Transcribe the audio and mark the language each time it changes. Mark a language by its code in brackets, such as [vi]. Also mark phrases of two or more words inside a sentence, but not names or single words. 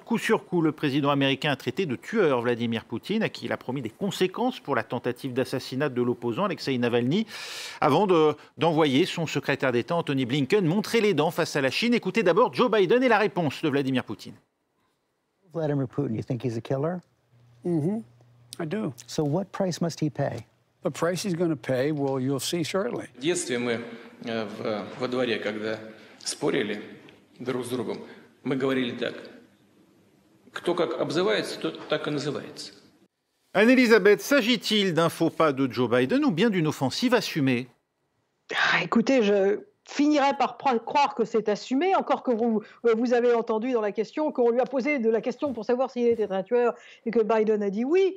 [fr] Coup sur coup, le président américain a traité de tueur Vladimir Poutine, à qui il a promis des conséquences pour la tentative d'assassinat de l'opposant Alexei Navalny, avant d'envoyer son secrétaire d'État Anthony Blinken montrer les dents face à la Chine. Écoutez d'abord Joe Biden et la réponse de Vladimir Poutine. [en] Vladimir Putin, you think he's a killer? Mm-hmm. I do. So what price must he pay? The price he's going to pay, well, you'll see shortly. [ru] В детстве мы во дворе, когда спорили друг с другом, мы говорили так: кто как обзывается, тот так и называется. [fr] Anne-Elisabeth, s'agit-il d'un faux pas de Joe Biden ou bien d'une offensive assumée? Écoutez, je finirait par croire que c'est assumé, encore que vous avez entendu dans la question qu'on lui a posé de la question pour savoir s'il était un tueur et que Biden a dit oui.